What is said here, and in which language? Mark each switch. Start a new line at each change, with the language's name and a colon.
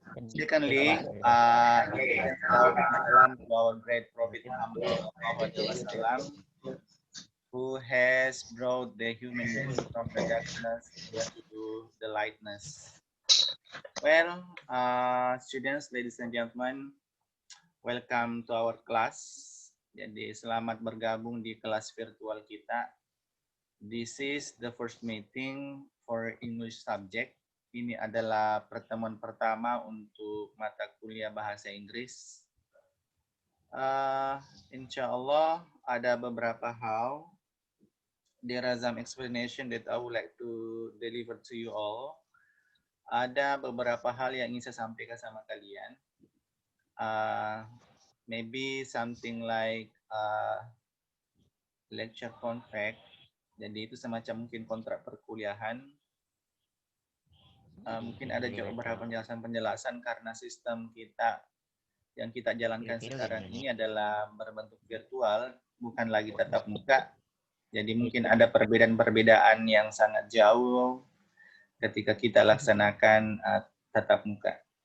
English: Secondly, let us bow salam to our great Prophet Muhammad SAW, who has brought the human being from the darkness into the lightness. Well, students, ladies and gentlemen, welcome to our class.
Indonesian: Jadi selamat bergabung di kelas virtual kita.
English: This is the first meeting for English subject.
Indonesian: Ini adalah pertemuan pertama untuk mata kuliah bahasa Inggris. Insya Allah ada beberapa hal.
English: There are some explanation that I would like to deliver to you all.
Indonesian: Ada beberapa hal yang ingin saya sampaikan sama kalian.
English: Maybe something like lecture contract.
Indonesian: Jadi itu semacam mungkin kontrak perkuliahan. Mungkin ada juga beberapa penjelasan karena sistem kita yang kita jalankan sekarang ini adalah berbentuk virtual, bukan lagi tatap muka. Jadi mungkin ada perbedaan-perbedaan yang sangat jauh ketika kita laksanakan tatap muka.